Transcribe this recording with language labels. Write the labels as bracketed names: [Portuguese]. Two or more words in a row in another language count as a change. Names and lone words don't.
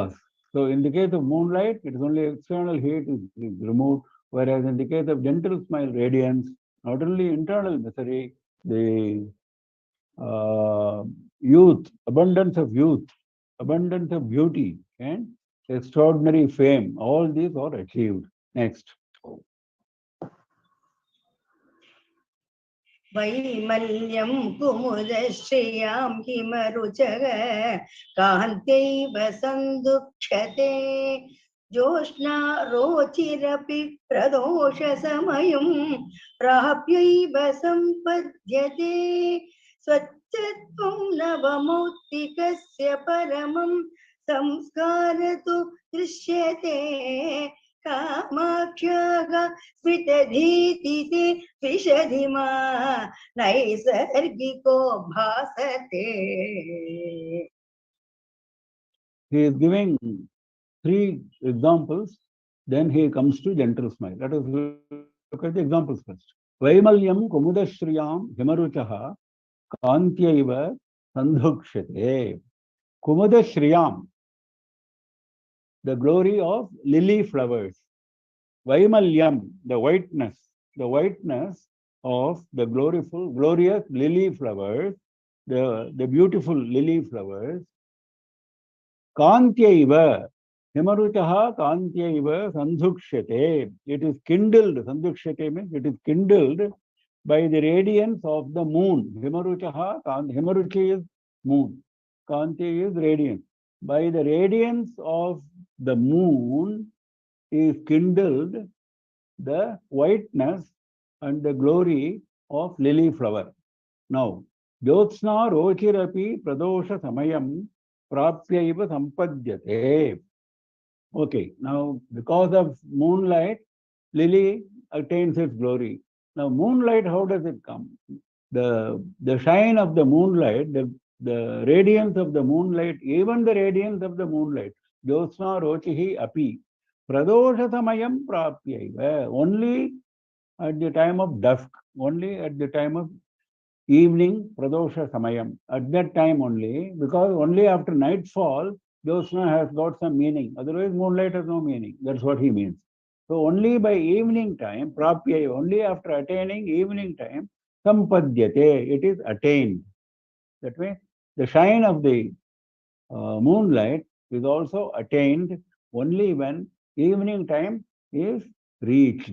[English] So in the case of moonlight, it is only external heat is removed, whereas in the case of gentle smile radiance, not only internal misery, the youth, abundance of beauty, and extraordinary fame, all these are achieved. Next. [Sanskrit] वैमल्यं कुमुदश्रियां हिमरुचः कान्त्यैव सन्दुक्षते जोष्णा रोचिरपि प्रदोषसमयं प्राप्यैव सम्पद्यते स्वच्छत्वं नवमौक्तिकस्य परमं संस्कारतु दृश्यते कामाक्ष्याः स्मितधीतिते विशधिमा नैसर्गिको भासते. [English] He is giving 3 examples, then he comes to gentle smile. Let us look at the examples first. [Sanskrit] वैमल्यं कुमुदश्रियां हिमरुचः कान्त्यैव सन्दुक्षते. [English] Kumudashriyam, the glory of lily flowers. Vaimalyam, the whiteness of the glorious lily flowers, the beautiful lily flowers. [Sanskrit] कान्त्यैव हिमरुचः कान्त्यैव सन्दुक्षते. [English] It is kindled, sandhukshate means it is kindled by the radiance of the moon. Himaruchi is moon. Kanti is radiance. By the radiance of the moon is kindled the whiteness and the glory of lily flower. Now, [Sanskrit] ज्योत्स्ना रोचिरपि प्रदोष समयं प्राप्यैव सम्पद्यते. [English] Okay, now because of moonlight, lily attains its glory. Now, moonlight, how does it come? The shine of the moonlight, the radiance of the moonlight, even the radiance of the moonlight, [Sanskrit] ज्योत्स्ना रोचिः अपि प्रदोष समयं प्राप्यैव, [English] only at the time of dusk, only at the time of evening, [Sanskrit] प्रदोष समयं, [English] at that time only, because only after nightfall, Jyotsna has got some meaning. Otherwise, moonlight has no meaning. That's what he means. So only by evening time, prapyaya, only after attaining evening time, sampadyate, it is attained. That means the shine of the moonlight is also attained only when evening time is reached.